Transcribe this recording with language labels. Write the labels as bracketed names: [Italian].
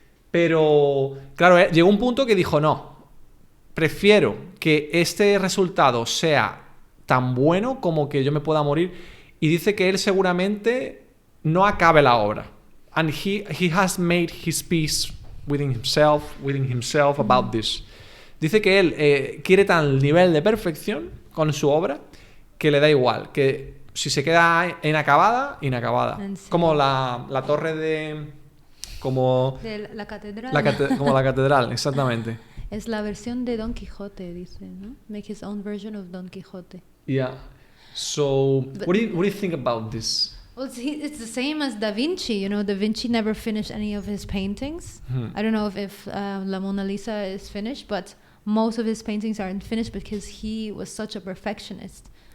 [Spanish] Pero, claro, llegó un punto que dijo, no, prefiero que este resultado sea tan bueno como que yo me pueda morir. Y dice que él seguramente no acabe la obra. [English] And he has made his peace within himself about this. [Spanish] Dice que él quiere tal nivel de perfección con su obra que le da igual, que si se queda inacabada. Como la torre de la catedral. Como la catedral, exactamente. Es la versión de Don Quijote, dice, ¿no? [English] Make his own version of Don Quijote. Yeah. So, what do you think about this? Well, it's the same as Da Vinci. You know, Da Vinci never finished any of his paintings. I don't know if La Mona Lisa is finished, but most of his paintings aren't finished because he was such a perfectionist.